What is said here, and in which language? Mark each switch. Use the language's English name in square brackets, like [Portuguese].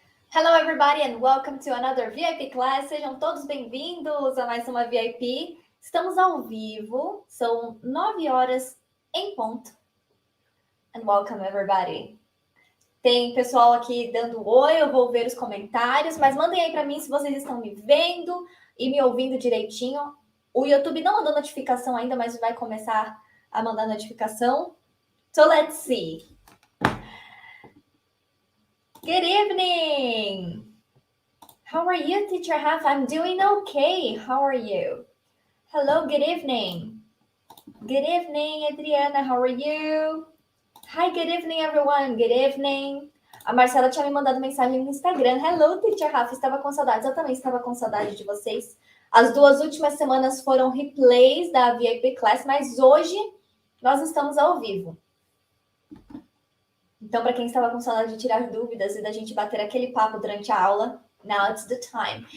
[English] Hello, everybody, and welcome to another VIP class. [Portuguese] Sejam todos bem-vindos a mais uma VIP. Estamos ao vivo, são 9 horas em ponto. [English] And welcome, everybody. [Portuguese] Tem pessoal aqui dando oi, eu vou ver os comentários, mas mandem aí para mim se vocês estão me vendo e me ouvindo direitinho. O YouTube não mandou notificação ainda, mas vai começar a mandar notificação. [English] So let's see. Good evening. How are you, Teacher Half? I'm doing okay. How are you? Hello, good evening. Good evening, Adriana. How are you? Hi, good evening, everyone. Good evening. [Portuguese] A Marcela tinha me mandado mensagem no Instagram. [English] Hello, Teacher Half. [Portuguese] Estava com saudades. Eu também estava com saudade de vocês. As 2 últimas semanas foram replays da VIP Class, mas hoje nós estamos ao vivo. Então, para quem estava com saudade de tirar dúvidas e da gente bater aquele papo durante a aula, [English] now it's the time.